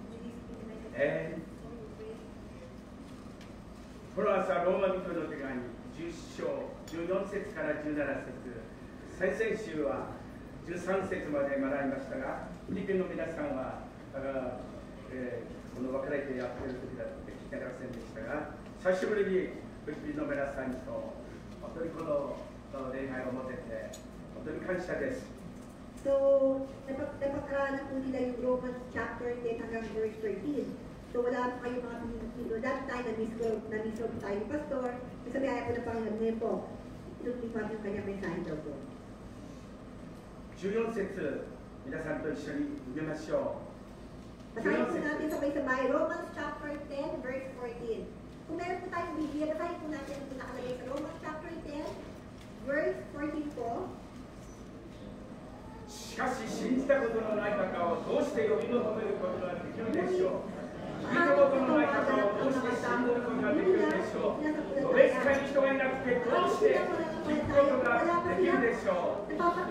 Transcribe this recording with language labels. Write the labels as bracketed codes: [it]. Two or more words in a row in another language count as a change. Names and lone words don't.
[ja] この朝、ローマ人の手紙10章14節から17節、先々週は13節まで学びましたが、フィリピンの皆さんはこの別れてやっている時だって聞いてませんでしたが、久しぶりにフィリピンの皆さんと本当にこの礼拝を持てて本当に感謝です。 [tl] So, napag-aralan po nila yung Romans chapter 10 hanggang verse 13. So, wala po kayo mga pinigilo. That time, na-miss tayo ni Pastor. Sabi ayaw po na Panginoon ngayon po. Inutimap yung kanyang mensahe daw po. [ja] 14 節、皆さんと一緒に読みましょう。 [tl] Basahin po natin sabay-sabay. Romans chapter 10, verse 14. Kung meron po tayong Biblia, basahin po natin ang nakalagay sa Romans chapter 10, verse 14 po. [ja] しかし信じたことのない方をどうして呼び求めることができるでしょう。聞いたことのない方をどうして信じることができるでしょう。どれ使いに人がいなくてどうして聞くことができるでしょう。